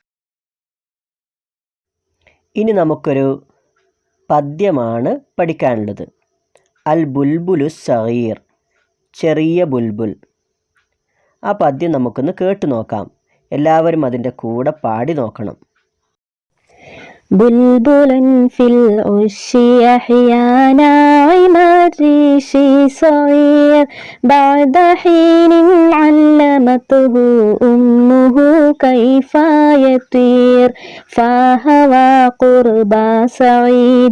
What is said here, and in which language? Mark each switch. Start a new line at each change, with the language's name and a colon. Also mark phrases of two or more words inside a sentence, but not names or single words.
Malayalam: ഇനി നമുക്കൊരു പദ്യമാണ് പഠിക്കാനുള്ളത്. അൽ ബുൽബുലു സഗീർ, ചെറിയ ബുൽബുൽ. ആ പദ്യം നമുക്കൊന്ന് കേട്ടു നോക്കാം. എല്ലാവരും അതിൻ്റെ കൂടെ പാടി നോക്കണം.
Arabic: بلبل في العش يحيا ناعم الريش صغير بعد حين علمته أمه كيف يطير فهوى قرب سعيد